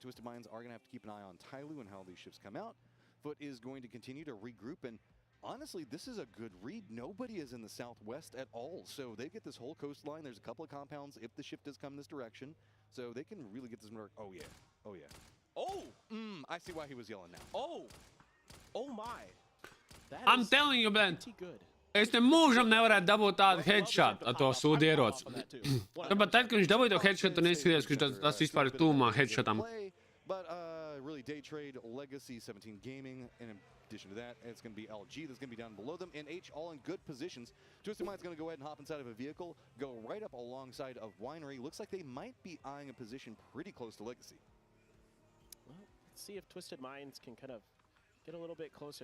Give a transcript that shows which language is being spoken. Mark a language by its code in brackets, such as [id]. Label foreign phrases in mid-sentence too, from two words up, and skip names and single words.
[en] Twisted Minds are going to have to keep an eye on Tyloo and how these ships come out. Foot is going to continue to regroup, and honestly, this is a good read. Nobody is in the southwest at all, so they get this whole coastline. There's a couple of compounds if the ship does come this direction, so they can really get this. Oh yeah, oh yeah. Oh, I see why he was yelling now. Oh my. That I'm is telling you, Ben. pretty good. [lv] Es te mūžam nevarētu dabūt tādu headshot ar to sūdu ieroci. Tāpat tad, kad viņš dabūja to headshot, un izskatījās, ka tas vispār ir tūmā headshotam. [en] But really, day trade, Legacy, 17 Gaming. In addition to that, it's going to be LG that's going to be down below them, and H all in good positions. Twisted Mind's going to go ahead and hop inside of a vehicle, go right up alongside of Winery. Looks like they might be eyeing a position pretty close to Legacy. Well, let's see if Twisted Minds can kind of get a little bit closer.